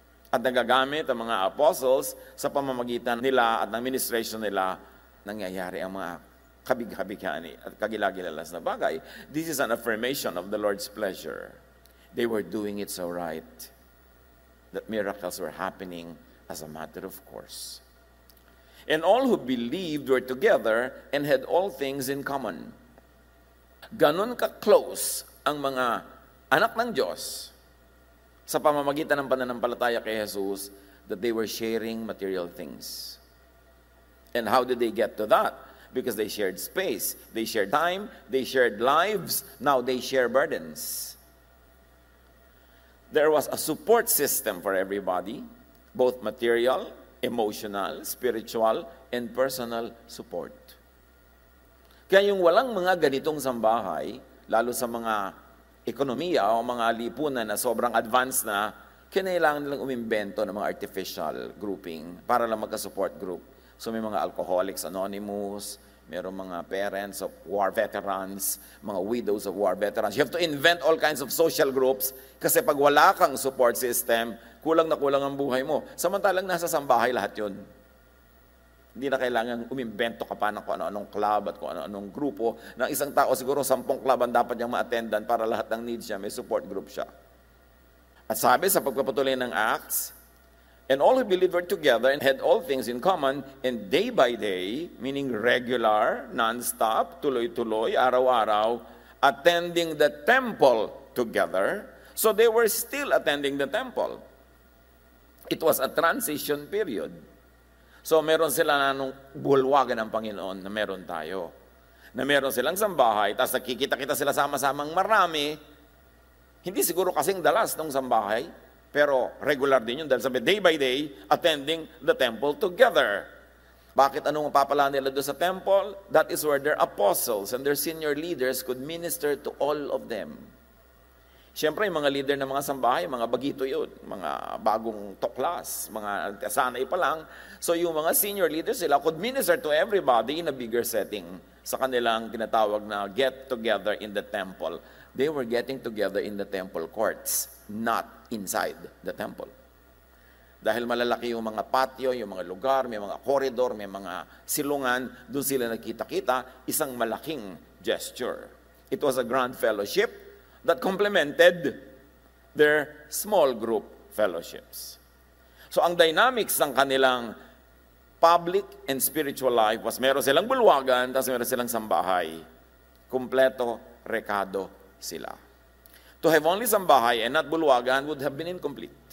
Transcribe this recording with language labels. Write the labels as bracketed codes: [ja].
[tl] At nagagamit ang mga apostles sa pamamagitan nila at ng ministration nila, nangyayari ang mga kabig-kabighani at kagilagilalas na bagay. [en] This is an affirmation of the Lord's pleasure. They were doing it so right that miracles were happening as a matter of course. And all who believed were together and had all things in common. [tl] Ganon ka-close ang mga anak ng Diyos sa pamamagitan ng pananampalataya kay Jesus [en] that they were sharing material things. And how did they get to that? Because they shared space, they shared time, they shared lives, now they share burdens. There was a support system for everybody, both material, emotional, spiritual, and personal support. [tl] Kaya yung walang mga ganitong sambahay, lalo sa mga ekonomiya o mga lipunan na sobrang advanced na, kinailangan nilang umimbento ng mga artificial grouping para lang magka-support group. So may mga Alcoholics Anonymous, mayroong mga parents of war veterans, mga widows of war veterans. [en] You have to invent all kinds of social groups [tl] kasi pag wala kang support system, kulang na kulang ang buhay mo. Samantalang nasa sambahay lahat yun. Hindi na kailangan umimbento ka pa ng kung ano-anong club at kung ano-anong grupo. Ng isang tao, siguro 10 club ang dapat niyang ma-attendan para lahat ng needs niya, may support group siya. At sabi sa pagpapatuloy ng Acts, [en] and all who believed were together and had all things in common, and day by day, meaning regular, non-stop, [tl] tuloy-tuloy, araw-araw, [en] attending the temple together. So they were still attending the temple. It was a transition period. [tl] So meron sila na nung bulwagan ng Panginoon na meron tayo. Na meron silang sambahay, tapos nakikita-kita sila sama-samang marami. Hindi siguro kasing dalas ng sambahay, pero regular din yun dahil sabi, [en] day by day, attending the temple together. [tl] Bakit anong mapapala nila doon sa temple? [en] That is where their apostles and their senior leaders could minister to all of them. [tl] Siyempre, yung mga leader ng mga sambahay, mga bagito yun, mga bagong tuklas, mga sanay pa lang. [en] So yung mga senior leaders, sila could minister to everybody in a bigger setting [tl] sa kanilang tinatawag na [en] get together in the temple. They were getting together in the temple courts, not inside the temple. [tl] Dahil malalaki yung mga patio, yung mga lugar, may mga corridor, may mga silungan, doon sila nagkita-kita, isang malaking gesture. [en] It was a grand fellowship that complemented their small group fellowships. [tl] So ang dynamics ng kanilang [en] public and spiritual life was [tl] meron silang bulwagan, tapos meron silang sambahay. Kumpleto, rekado sila. [en] To have only sambahay and not bulwagan would have been incomplete.